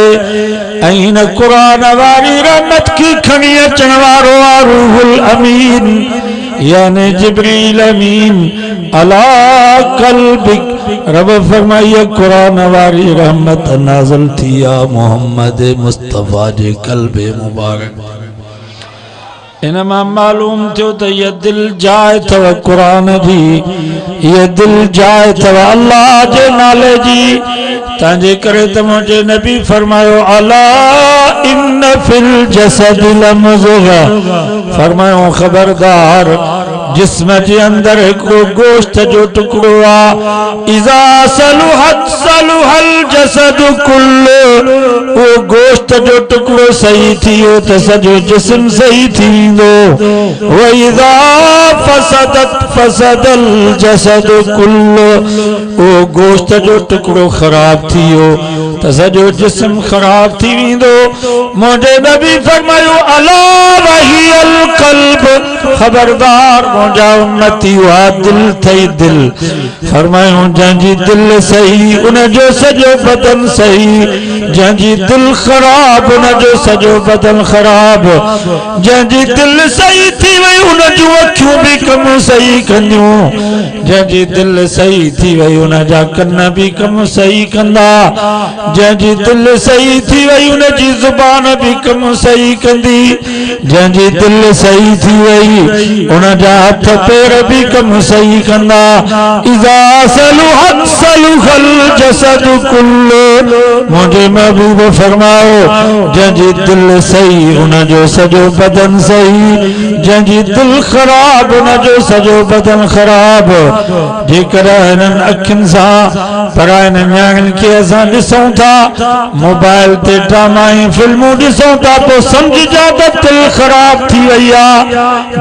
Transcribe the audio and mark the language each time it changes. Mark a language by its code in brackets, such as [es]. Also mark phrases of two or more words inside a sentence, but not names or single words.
[sd] ऐं हिन कुरान वारी रहमत की खणी अचण वारो आहे रूहुल अमीन यानी जिब्रील अमीन [ar] على قلبك. [sd] रब फरमाइए कुरान वारी रहमत नाज़िल थी आ मोहम्मद मुस्तफ़ा जे क़ल्ब मुबारक। इनमां मालूम थियो त ये दिल जाए थव कुरान जी, ये दिल जाए थव अल्लाह जे नाले जी। तंहिंजे करे त मुंहिंजे नबी फरमायो [ar] ألا إن في الجسد لمضغة, [sd] फरमायो खबरदार जिस्म जे अंदर हिकिड़ो गोश्त जो टुकड़ो आ, [ar] إذا صلحت صلح الجسد كله, [sd] वो गोश्त जो टुकड़ो सही थियो त सॼो जिस्म सही थी वेंदो। [ar] وإذا فسدت فسد الجسد كله, [sd] वो गोश्त जो टुकड़ो ख़राब थियो त सॼो जिस्म ख़राब थी वेंदो। मुंहिंजे नबी फरमायो [ar] ألا وهي القلب, [sd] खबरदार मुंहिंजा उम्मती हुआ दिल थई दिल। फरमायो जंहिंजी दिल सही उनजो सॼो बदन सही, जंहिंजी दिल ख़राब उनजो सॼो बदन ख़राब। जंहिंजी दिल सही थी वई उनजूं अखियूं भी कम सही कंदियूं, जंहिंजी दिल सही थी वई उनजा कन भी कम सही कंदा, जंहिंजी दिल सही थी वई उनजी ज़ुबान भी कम सही कंदी, जंहिंजी दिल सही थी वई उनजा हथ पैर भी कम सही कंदा। [ar] إذا صلحت صلح الجسد كله, [sd] मुंहिंजे महबूब फरमाओ जंहिंजी दिल सही उनजो सॼो बदन सही, जंहिंजी दिल ख़राब उनजो सॼो बदन ख़राब। जेकर हिननि अखियुनि सां परायनि नियाणियुनि खे असां ॾिसूं था, मोबाइल ते ड्रामा ऐं फिल्मूं ॾिसूं था, पोइ सम्झिजा त दिल ख़राब थी वई आहे।